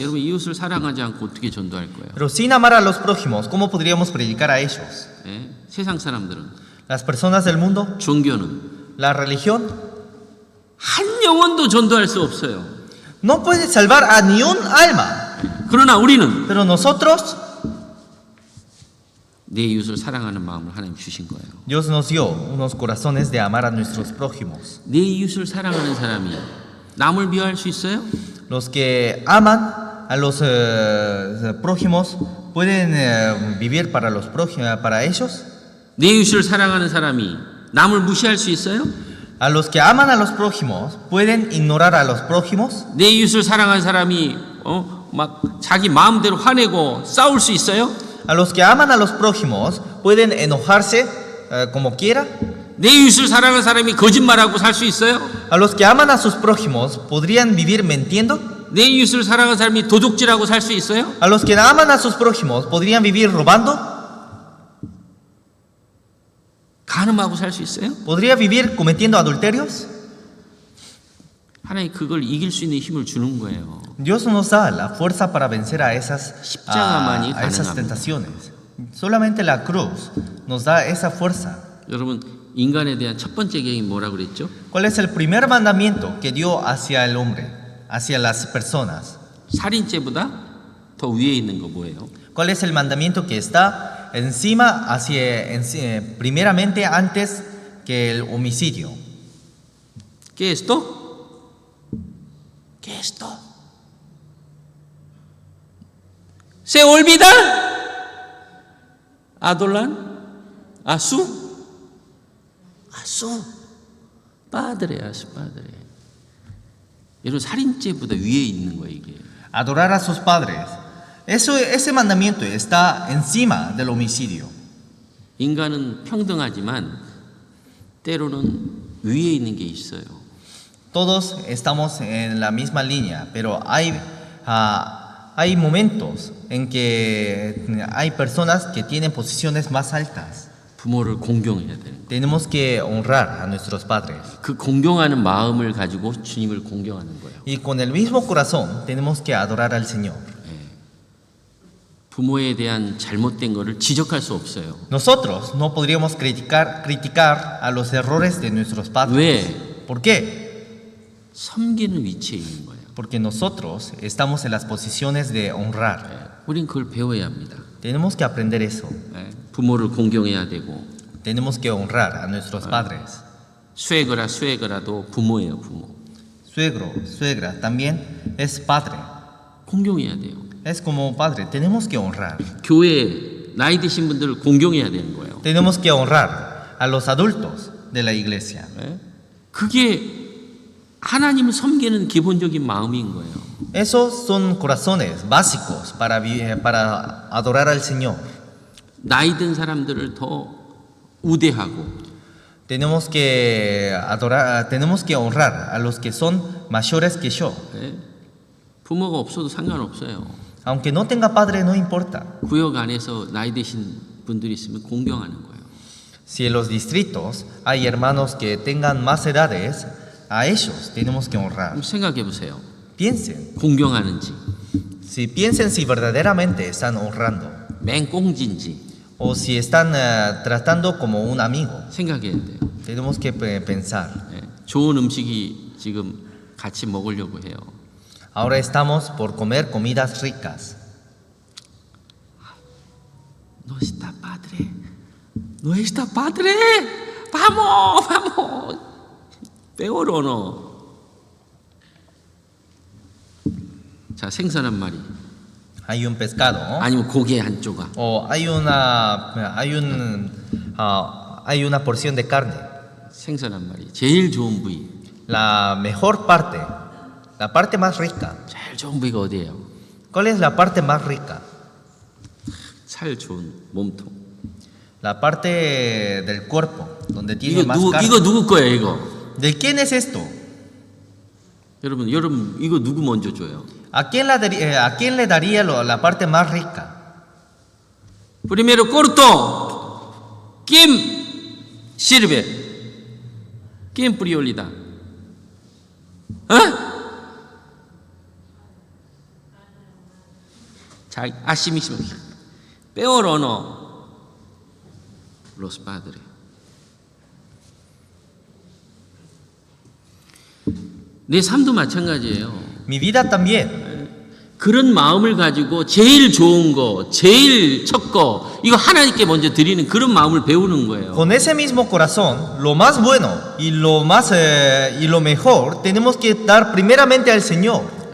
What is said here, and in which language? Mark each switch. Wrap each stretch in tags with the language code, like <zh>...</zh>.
<ko>여러분 이웃을 사랑하지 않고 어떻게 전도할 거예요?</ko> <es>Pero sin amar a los prójimos, ¿cómo podríamos predicar a ellos?</es> <ko>예? 세상 사람들은</ko> <es>Las personas del mundo,</es> <ko>종교는</ko> <es>la religión,</es> <ko>한 영혼도 전도할 수 없어요.</ko> <es>no puede salvar a ni un alma.</es> <ko>그러나 우리는</ko> <es>Pero nosotros,</es> <ko>내 이웃을 사랑하는 마음을 하나님 주신 거예요.</ko> <es>Dios nos dio unos corazones de amar a nuestros prójimos.</es> <ko>내 이웃을 사랑하는 사람이 남을 미워할 수 있어요?</ko> <es>Los que aman a los prójimos pueden vivir para los para ellos.</es> <ko>내 이웃을 사랑하는 사람이 남을 무시할 수 있어요?</ko> <es>A los que aman a los prójimos pueden ignorar a los prójimos.</es> <ko>내 이웃을 사랑하는 사람이 막 자기 마음대로 화내고 싸울 수 있어요?</ko> <es>A los que aman a los prójimos pueden enojarse como quiera.</es> <ko>내 이웃을 사랑하는 사람이 거짓말하고 살 수 있어요?</ko> <es>A los que aman a sus prójimos podrían vivir mintiendo.</es> <ko>내 이웃을 사랑하는 사람이 도둑질하고 살 수 있어요?</ko> <es>A los que aman a sus prójimos podrían vivir robando.</es> <ko>간음하고 살 수 있어요?</ko> <es>Podría vivir cometiendo adulterios.</es> <ko>하나님 그걸 이길 수 있는 힘을 주는 거예요.</ko> <es>Dios nos da la fuerza para vencer a esas</es> <ko>십자가만이</ko> <es>esas</es> <ko>가능합니다.</ko> <es>tentaciones. Solamente la cruz nos da esa fuerza.</es> <ko>여러분 인간에 대한 첫 번째 계획이 뭐라고 그랬죠?</ko> <es>¿Cuál es el primer mandamiento que dio hacia el hombre, hacia las personas?</es> <ko>살인죄보다 더 위에 있는 거 뭐예요?</ko> <es>¿Cuál es el mandamiento que está encima, primeramente antes que el homicidio? ¿Qué es esto? ¿Qué es esto? ¿Se olvida? ¿Adolan? ¿Asu?</es> <ko>아수 padre, 아수 padre. 여러분 살인죄보다 위에 있는 거예요 이게.</ko> <es>Adorar a sus padres. Ese mandamiento está encima del homicidio.</es> <ko>인간은 평등하지만 때로는 위에 있는 게 있어요.</ko> <es>Todos estamos en la misma línea, pero hay momentos en que hay personas que tienen posiciones más altas.</es> <ko>부모를 공경해야 되는 거예요.</ko> <es>Tenemos que honrar a nuestros padres.</es> <ko>그 공경하는 마음을 가지고 주님을 공경하는 거예요.</ko> <es>Y con el mismo corazón tenemos que adorar al Señor.</es> <ko>부모에 대한 잘못된 거를 지적할 수 없어요.</ko> <es>Nosotros no podríamos criticar a los errores de nuestros padres.</es> <ko>왜?</ko> <es>¿Por qué?</es> <ko>섬기는 위치에 있는 거예요.</ko> <es>Porque nosotros estamos en las posiciones de honrar.</es> <ko>우린 그걸 배워야 합니다.</ko> <es>Tenemos que aprender eso.</es> <ko>부모를 공경해야 되고</ko> <es>Tenemos que honrar a nuestros padres.</es> <ko>수에거라도 부모예요, 부모.</ko> <es>Suegro, suegra, también es padre.</es> <ko>공경해야 돼요.</ko> <es>Es como padre. Tenemos que honrar.</es> <ko>교회에 나이 드신 분들을 공경해야 되는 거예요.</ko> <es>Tenemos que honrar a los adultos de la iglesia.</es> <ko>그게 하나님을 섬기는 기본적인 마음인 거예요.</ko> <es>Esos son corazones básicos para adorar al Señor.</es> <ko>나이 든 사람들을 더 우대하고</ko> <es>Tenemos que honrar a los que son mayores que yo.</es> <ko>부모가 없어도 상관없어요.</ko> <es>Aunque no tenga padre, no importa.</es> <ko>구역 안에서 나이 드신 분들이 있으면 공경하는 거예요.</ko> <es>Si en los distritos hay hermanos que tengan más edades, a ellos tenemos que honrar.</es> <ko>그럼 생각해 보세요.</ko> <es>Piensen,</es> <ko>공경하는지.</ko> <es>piensen si verdaderamente están honrando.</es> <ko>맹꽁지인지</ko> <es>o si están tratando como un amigo.</es> <ko>생각해야 돼요.</ko> <es>Tenemos que pensar.</es> <ko>예, 좋은 음식이 지금 같이 먹으려고 해요.</ko> <es>Ahora estamos por comer comidas ricas. No está padre. No está padre. Vamos, vamos. Peor o no.</es> <ko>자, 생선 한 마리.</ko> <es>Hay un pescado, ¿no?</es> <ko>아니면 고기 한 조각.</ko> <es>O hay una porción de carne.</es> <ko>생선 한 마리. 제일 좋은 부위.</ko> <es>La mejor parte, la parte más rica.</es> <ko>제일 좋은 부위가 어디예요?</ko> <es>¿Cuál es la parte más rica?</es> <ko>살 좋은 몸통.</ko> <es>La parte del cuerpo, donde tiene más carne.</es> <ko>이거 누구 거예요, 이거?</ko> <es>¿De quién es esto?</es> <ko>여러분 이거 누구 먼저 줘요?</ko> <es>¿A quién le daría la parte más rica? Primero corto. ¿Quién sirve? ¿Quién prioridad? 자, así mismo. Peor o no, los padres.</es> <ko>내 삶도 마찬가지예요.</ko> <es>Mi vida también.</es> <ko>그런 마음을 가지고 제일 좋은 거, 제일 첫 거, 이거 하나님께 먼저 드리는 그런 마음을 배우는 거예요.</ko> <es>Con ese mismo corazón, lo más bueno y lo mejor tenemos que dar primeramente al Señor.</es>